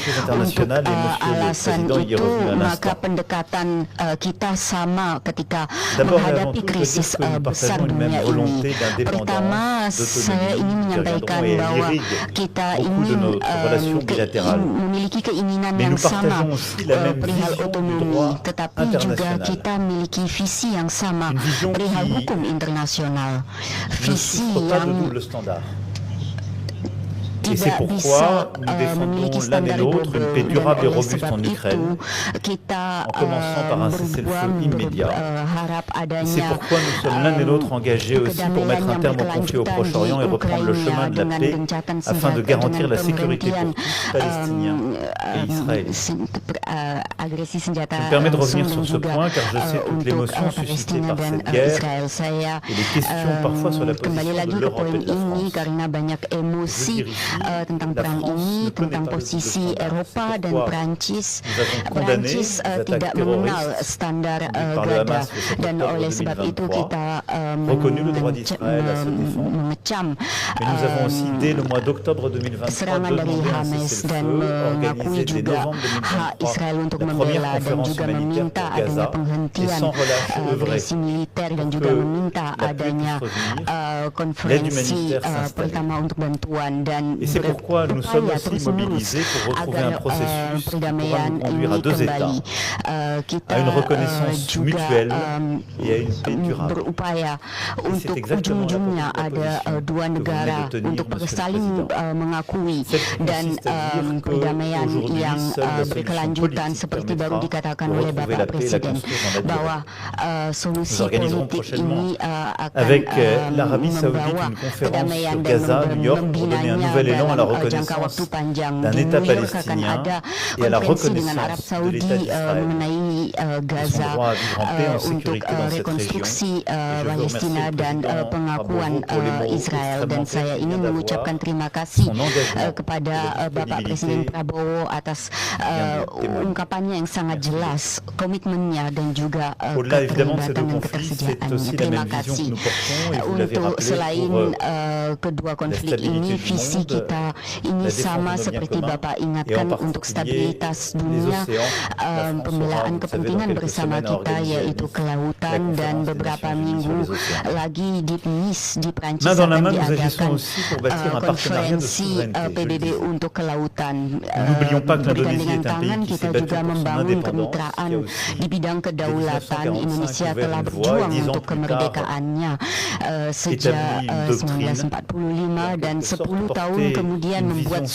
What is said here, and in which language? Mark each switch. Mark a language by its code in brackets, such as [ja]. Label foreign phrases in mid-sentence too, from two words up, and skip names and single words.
[id] Untuk alasan itu, maka pendekatan kita sama ketika menghadapi krisis besar dunia ini. Pertama, saya ingin menyampaikan bahwa kita ingin memiliki keinginan keinginan [fr] Mais [id] yang [fr] nous [id] sama [fr] partageons aussi la même [id] perihal [fr] vision du [id] otonomi, [fr] droit [id] tetapi juga [fr] international. [id] kita memiliki visi yang sama [fr] Une vision [id] perihal [fr] qui [id] hukum internasional. [fr] Ne [id] Visi [fr] souffre pas de [id] yang [en] double standard. [fr] Et c'est [id] tidak bisa [fr] pourquoi nous [id] memiliki [fr] défendons l'un et [id] standar [fr] l'autre une paix [id] double, [fr] durable et [id] dan oleh [fr] robuste [id] sebab [fr] en [id] itu [fr] Ukraine, [id] kita [fr] en commençant par un cessez-le-feu immédiat. [id] berharap [fr] Et c'est [id] adanya [fr] pourquoi nous sommes l'un et l'autre engagés aussi pour mettre un terme au conflit au Proche-Orient et reprendre le chemin de la paix afin de garantir la sécurité pour tous, Palestiniens et Israéliens. [id] agresi senjata [fr] Je me permets de revenir [id] langsung [fr] sur [id] dan [fr] ce [id] juga, [fr] point car je sais toute [id] untuk [fr] l'émotion suscitée [id] Palestina [fr] par [id] dan [fr] cette guerre [id] Israel. Saya [fr] et les questions parfois sur la [id] kembali [fr] position [id] lagi [fr] de [id] ke [fr] l'Europe [id] poin [fr] et de la [id] ini [fr] France. [id] karena banyak emosi [fr] Je veux dire ici, [id] tentang [fr] la [id] perang [fr] France [id] ini, [fr] ne connaît [id] tentang [fr] pas le [id] posisi [en] double standard. [id] Eropa [fr] C'est [id] dan [fr] pourquoi [id] Prancis. [fr] nous avons condamné [id] Prancis [fr] les attaques [id] tidak mengenal [fr] terroristes [id] standar [fr] conduites par le [id] gada [fr] Hamas le 7 [id] dan [fr] octobre [id] oleh sebab itu [fr] 2023, [id] kita [fr] reconnu le droit d'Israël à se défendre. [id] mengecam [fr] Mais nous avons aussi, dès le mois d'octobre 2023, [id] serangan dari [fr] demandé un [id] Hamas dan [fr] cessez-le-feu [id] mengakui [fr] organisé dès [id] juga [fr] novembre [id] hak [fr] 2023, [id] Israel untuk [fr] la première [id] membela dan [fr] conférence [id] juga [fr] humanitaire [id] meminta [fr] pour [id] adanya [fr] Gaza, et [id] penghentian [fr] sans relâche œuvrer [id] agresi militer dan [fr] pour [id] juga [fr] que [id] meminta [fr] la paix [id] adanya [fr] puisse revenir, l'aide [id] konferensi [fr] humanitaire s'installer. [id] pertama untuk bantuan dan [fr] Et c'est pourquoi nous sommes [id] berupaya [fr] aussi [id] terus-menerus [fr] mobilisés pour retrouver un [id] agar [fr] processus qui pourra [id] perdamaian [fr] nous conduire à [id] ini [fr] deux [id] kembali. [fr] États, [id] Kita [fr] à une reconnaissance [id] juga [fr] mutuelle et à une paix durable. [id] berupaya [fr] c'est [id] untuk [fr] exactement [id] ujung-ujungnya [fr] la [id] ada [fr] position [id] dua [fr] que vous [id] negara [fr] venez de tenir, [id] untuk [fr] Monsieur le [id] saling [fr] Président. [id] mengakui [fr] Celle qui [id] dan [fr] consiste à dire que [id] perdamaian [fr] aujourd'hui, [id] yang [fr] seule la solution [id] berkelanjutan [fr] politique [id] seperti baru [fr] permettra [id] dikatakan [fr] de [id] oleh [fr] retrouver [id] Bapak [fr] la paix et la [id] Presiden [fr] construire dans la durée. [id] bahwa solusi [fr] Nous organiserons [id] politik [fr] prochainement [id] ini akan [fr] avec l'Arabie Saoudite [id] membawa [fr] une conférence [id] perdamaian [fr] sur [id] dan [fr] Gaza, New York, pour donner un [id] membinanya [fr] nouvel élan à la [id] dalam jangka [fr] reconnaissance [id] waktu panjang. [fr] d'un [id] Di [fr] État [id] New York akan [fr] palestinien [id] ada [fr] et à la [id] konferensi dengan Arab [fr] reconnaissance de l'État [id] Saudi [fr] d'Israël [id] mengenai [fr] et son [id] Gaza [fr] droit à vivre en paix et en [id] untuk [fr] sécurité dans cette région. [id] rekonstruksi [fr] Et je veux [id] Palestina [fr] remercier le [id] dan [fr] Président [id] pengakuan [fr] Prabowo pour les mots [id] Israel dan [fr] extrêmement [id] saya [fr] clairs qu'il [id] ingin [fr] vient [id] mengucapkan [fr] d'avoir, [id] terima kasih [fr] son engagement [id] kepada [fr] et la [id] Bapak Presiden [fr] disponibilité [id] Prabowo atas [fr] yang témoigne. [id] ungkapannya yang sangat jelas, komitmennya dan juga [fr] Au-delà évidemment de ces deux [id] keterlibatan dan [fr] conflits, c'est [id] ketersediaannya. [fr] aussi la [id] Terima [fr] même vision que [id] kasih. [fr] nous portons et vous l'avez [id] Untuk [fr] rappelé [id] selain [fr] pour [id] kedua konflik [fr] stabilité [id] ini, [fr] du [id] visi [fr] monde, [id] kita ini [fr] la défense [id] sama [fr] de nos biens [id] seperti [fr] communs, [id] Bapak [fr] et en [id] ingatkan untuk [fr] particulier [id] stabilitas [fr] les [id] dunia, [fr] océans. La France [id] pembelaan [fr] aura, vous savez, [id] kepentingan [fr] dans quelques [id] bersama [fr] semaines à [id] kita [fr] organiser [id] yaitu [fr] la [id] kelautan dan [fr] conférence des [id] beberapa [fr] Nations Unies [id] minggu [fr] sur les océans. [id] lagi di Nice di Prancis [fr] Main dans la [id] akan [fr] main, nous agissons [id] diadakan [fr] aussi pour bâtir un partenariat de [id] konferensi [fr] souveraineté. Je le [id] PBB [fr] disais. [id] untuk kelautan. [fr] N'oublions pas que l'Indonésie [id] Bergandengan [fr] est un [id] tangan [fr] pays qui [id] kita [fr] s'est battu [id] juga [fr] pour son [id] membangun [fr] indépendance, [id] kemitraan [fr] qui a aussi, [id] di bidang kedaulatan. [fr] 1945 [id] Indonesia [fr] ouvert [id] telah [fr] une voie, [id] berjuang [fr] 10 ans [id] untuk [fr] plus [id] kemerdekaannya sejak [fr] établi une doctrine [id] 1945 dan [fr] en quelque sorte [id] 10 tahun [fr] porté [id] kemudian [fr] une [id] membuat [fr] vision